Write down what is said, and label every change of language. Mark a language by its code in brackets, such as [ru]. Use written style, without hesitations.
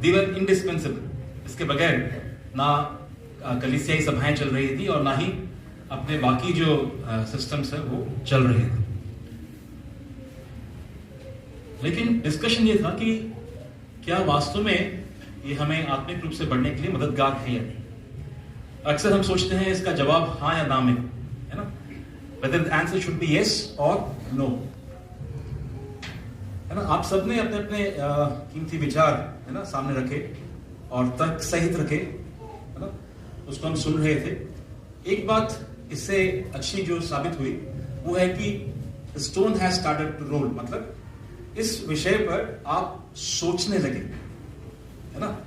[en] They were indispensable. [hi] इसके बगैर ना कलीसियाई सभाएं चल रही थी और ना ही अपने बाकी जो सिस्टम्स है वो चल रहे थे। लेकिन डिस्कशन ये था कि क्या वास्तव में ये हमें आत्मिक रूप से बढ़ने के लिए मददगार है या नहीं। अक्सर हम सोचते हैं इसका जवाब हाँ या ना में, है ना। [en] whether the answer should be yes or no, [hi] है ना। आप सबने अपने अपने कीमती विचार, है ना, सामने रखे और तर्क सहित रखे, है ना, उसको हम सुन रहे थे। एक बात इससे अच्छी जो साबित हुई वो है कि [en] stone has started to roll, [hi] मतलब इस विषय पर आप सोचने लगे, है ना।